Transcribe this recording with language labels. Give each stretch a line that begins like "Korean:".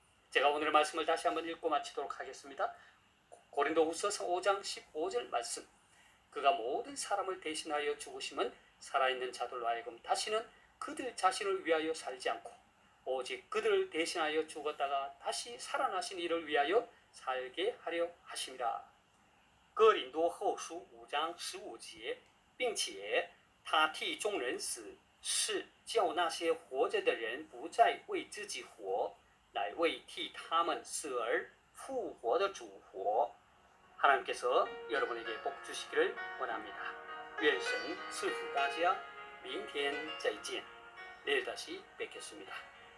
Korean: 제가 오늘 말씀을 다시 한번 읽고 마치도록 하겠습니다. 고린도후서서 5장 15절 말씀. 그가 모든 사람을 대신하여 죽으심은 살아있는 자들로 하여금 다시는 그들 자신을 위하여 살지 않고 오직 그들을 대신하여 죽었다가 다시 살아나신 이를 위하여 살게 하려 하심이라.
Chinese: 哥林多后书5章15节，并且他替众人死，是叫那些活着的人不再为自己活，乃为替他们死而复活的主活。
Korean: 하나님께서 여러분에게 복 주시기를 원합니다.
Chinese: 愿神赐福大家，明天再见。
Korean: 내일 다시 뵙겠습니다.